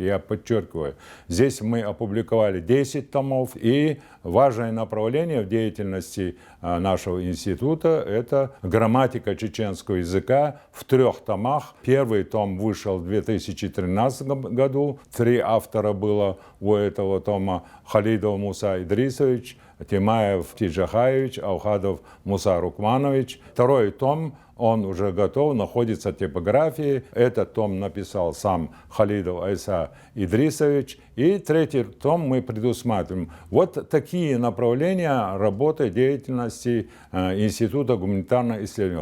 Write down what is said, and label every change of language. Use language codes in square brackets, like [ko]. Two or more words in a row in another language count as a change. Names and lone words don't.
[ru] Я подчеркиваю, здесь мы опубликовали 10 томов. И важное направление в деятельности нашего института – это грамматика чеченского языка в 3 томах. Первый том вышел в 2013 году. 3 автора было у этого тома: Халидов Муса Идрисович, Тимаев Тиджахаевич, Аухадов Муса Рукманович. 2-й том, он уже готов, находится в типографии. Этот том написал сам Халидов Айса Идрисович. И 3-й том мы предусматриваем. Вот такие направления работы, деятельности Института гуманитарных исследований.